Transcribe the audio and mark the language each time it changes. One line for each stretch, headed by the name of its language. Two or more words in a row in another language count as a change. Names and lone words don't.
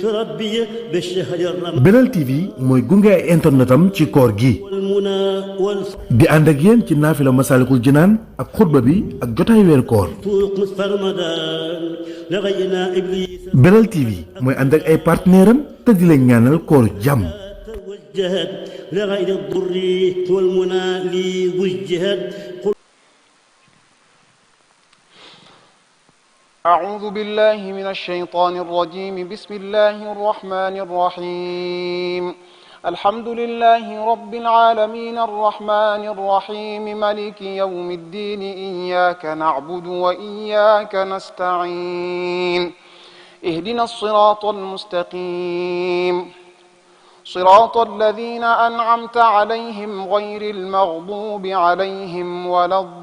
Wolof: Belal TV mooy gunge ay internetam ci koor gi di ànd ak yéen ci naafila Masaalikul Jinaan ak xutba bi ak jotaay weer koor. Belal TV mooy ànd ak ay partenaire am te di leen ñaanal koor jàmm.
Arabic: أعوذ بالله من الشيطان الرجيم بسم الله الرحمن الرحيم الحمد لله رب العالمين الرحمن الرحيم مالك يوم الدين إياك نعبد وإياك نستعين اهدنا الصراط المستقيم صراط الذين أنعمت عليهم غير المغضوب عليهم ولا